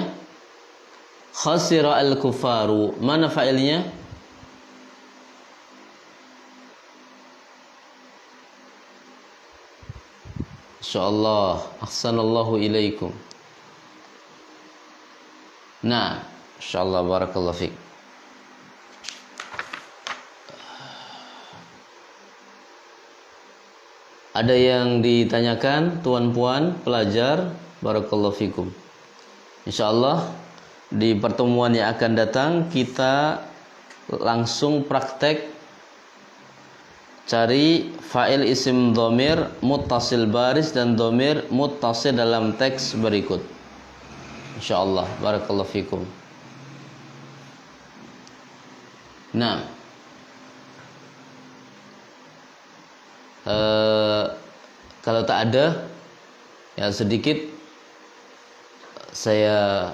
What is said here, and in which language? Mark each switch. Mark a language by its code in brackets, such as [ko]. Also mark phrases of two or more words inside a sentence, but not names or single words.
[ar] خسر الكفار. [ms] Mana fa'ilnya? [ar] ما شاء الله، أحسن الله إليكم. [ms] Nah, masyaallah, [ar] بارك الله فيك. [ms] Ada yang ditanyakan, tuan-puan pelajar, [ar] بارك الله فيكم. [ms] Insyaallah di pertemuan yang akan datang kita langsung praktek cari [ar] فاعل اسم ضمير متصل [ms] baris dan [ar] ضمير متصل [ms] dalam teks berikut. [ar] إن شاء الله، بارك الله فيكم. [ms] Nah, kalau tak ada, ya sedikit saya